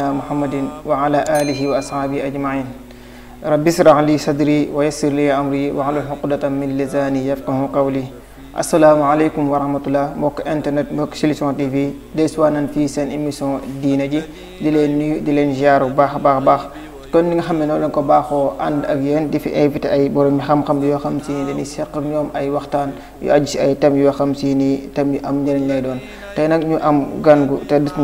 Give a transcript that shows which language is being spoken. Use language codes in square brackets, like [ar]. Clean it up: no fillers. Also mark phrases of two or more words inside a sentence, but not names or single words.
[ar] محمد وعلى آله وأصحابه أجمعين رب اشرح لي صدري ويسر لي أمري واحلل عقدة من لساني يفقهوا قولي السلام عليكم ورحمة الله [wo] mbokk internet mbokk Solution TV desuwaa nañ fii seen émission diine ji di leen nuyu di leen ziar bu baax a baax kon ni nga xam ne noonu lañ ko baaxoo ànd ak yéen di fi invité ay borom xam-xam yoo xam si ni dañuy seq ak ñoom ay waxtaan yu aju si ay thèmes yoo xam si ni thèmes yu am njëriñ lay doon tey nag ñu am gan gu te di